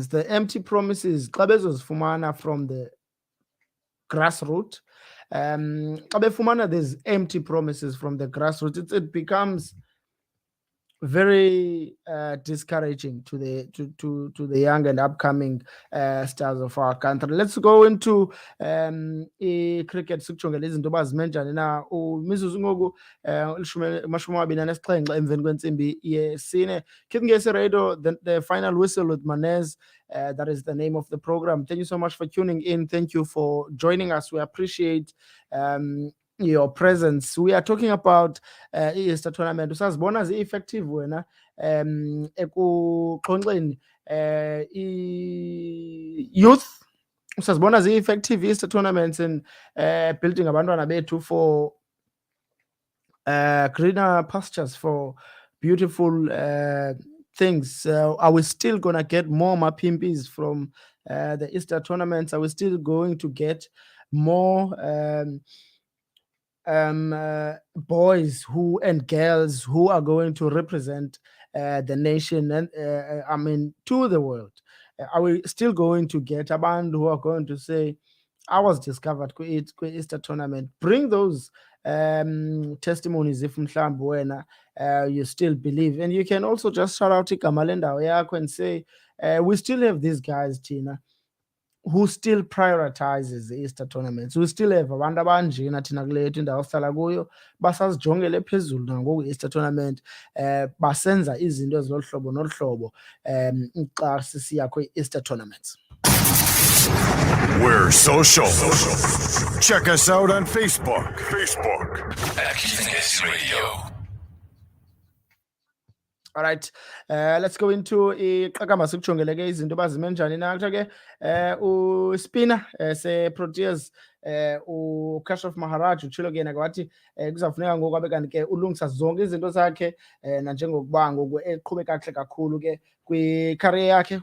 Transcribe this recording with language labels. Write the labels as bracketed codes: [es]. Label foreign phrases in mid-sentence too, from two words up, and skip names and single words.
[en] The empty promises, Fumana from the grassroots. Fumana, there's empty promises from the grassroots. It becomes very discouraging to the young and upcoming stars of our country. Let's go into cricket. [xh] Sikujongela izinto bazimenjani na uMizuzu ngoku mashumi amabini anesixhenxe emveni kwentsimbi yesine. [en] Keep ngesi radio, the final whistle with Manez. That is the name of the program. Thank you so much for tuning in. Thank you for joining us. We appreciate your presence. We are talking about Easter tournament. [xh] Usazibona zi-effective wena ekuxhonxeni youth. Usazibona zi-effective [en] Easter tournaments and building [xh] abantwana bethu [en] for greener pastures, for beautiful things. Are we still gonna get more mapimpis from the Easter tournaments? Are we still going to get more boys and girls who are going to represent the nation and to the world? Are we still going to get a band who are going to say, I was discovered Easter tournament? Bring those testimonies if [xh] mhlambi wena [en] you still believe, and you can also just shout out [xh] igama lendawo yakho [en] and say we still have these guys, Tina, who still prioritizes the Easter tournaments. We still have [xh] abantu abanjena thina kule yethu indawo sihlala kuyo basazijongele phezulu nangoku Easter tournament, basenza izinto ezilolu hlobo nolu hlobo xa sisiya kwi-Easter tournaments. [en] We're social. Check us out on Facebook. Manez Radio. All right, let's go into [xh] iqakamba sikujongele ke izinto bazimenjani nakuthi ke uspinner se-Proteas uKashraf Maharaj utshilo ke yena kwathi kuzafuneka ngoku abe kanti ke ulungisa zonke izinto zakhe nanjengokuba ngoku eqhube kakuhle kakhulu ke kwi-career yakhe.